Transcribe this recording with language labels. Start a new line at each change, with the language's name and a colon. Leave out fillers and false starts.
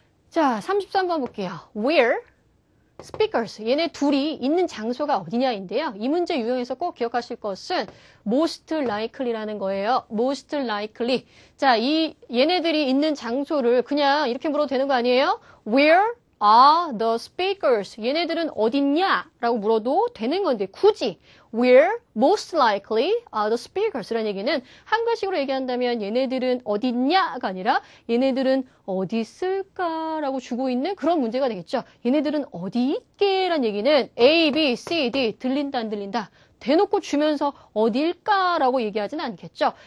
Korean: 자, 33번 볼게요. Where speakers. 얘네 둘이 있는 장소가 어디냐인데요. 이 문제 유형에서 꼭 기억하실 것은 most likely라는 거예요.
English: most likely.
Korean: 자, 얘네들이 있는 장소를 그냥 이렇게 물어도 되는 거 아니에요?
English: Where are the speakers?
Korean: 얘네들은 어딨냐? 라고 물어도 되는 건데 굳이
English: Where most likely are the speakers?
Korean: 라는 얘기는 한글식으로 얘기한다면 얘네들은 어딨냐가 아니라 얘네들은 어디 있을까라고 주고 있는 그런 문제가 되겠죠. 얘네들은 어디 있게? 라는 얘기는 A, B, C, D 들린다 안 들린다? 대놓고 주면서 어딜까라고 얘기하진 않겠죠.